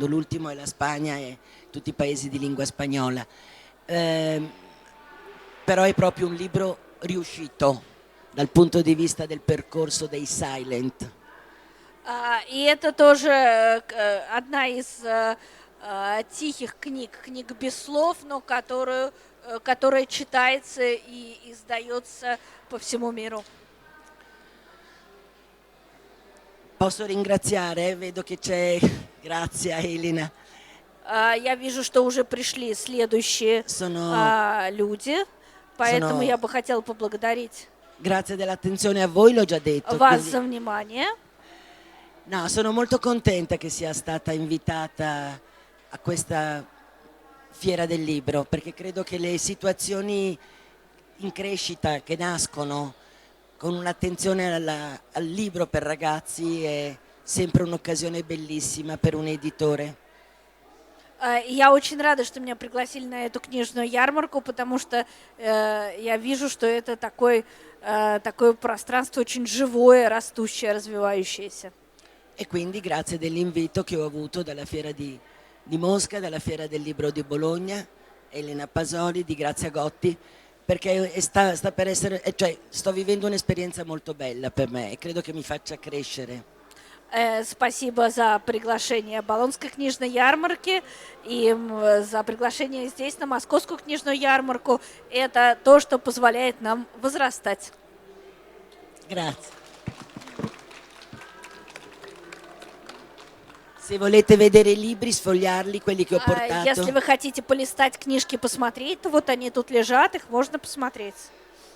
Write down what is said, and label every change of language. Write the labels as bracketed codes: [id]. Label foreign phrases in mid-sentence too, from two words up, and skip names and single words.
[it] L'ultimo è la Spagna e tutti i paesi di lingua spagnola. Però è proprio un libro riuscito dal punto di vista del percorso dei Silent. [ru] И это тоже одна из тихих книг, книг без слов, но которая читается и издается по всему миру. [it] Posso ringraziare? Vedo che c'è... Grazie Elena. [ru] Я вижу, что уже пришли следующие люди, поэтому я бы хотела поблагодарить [it] Grazie dell'attenzione a voi, l'ho già detto. [ru] вас за внимание. [it] No, sono molto contenta che sia stata invitata a questa fiera del libro, perché credo che le situazioni in crescita che nascono con un'attenzione al libro per ragazzi è sempre un'occasione bellissima per un editore. [ru] Я очень рада, что меня пригласили на эту книжную ярмарку, потому что я вижу, что это такое пространство очень живое, растущее, развивающееся. [it] E quindi grazie dell'invito che ho avuto dalla Fiera di Mosca, dalla Fiera del Libro di Bologna, Elena Pasoli, di Grazia Gotti, perché sta per essere, cioè, sto vivendo un'esperienza molto bella per me e credo che mi faccia crescere. [ru] Спасибо за приглашение Болонской книжной ярмарки и за приглашение здесь на Московскую книжную ярмарку. Это то, что позволяет нам возрастать. [it] Grazie. Se volete vedere i libri, sfogliarli, quelli che ho portato. [ru] Если вы хотите полистать книжки, посмотреть, то вот они тут лежат, их можно посмотреть.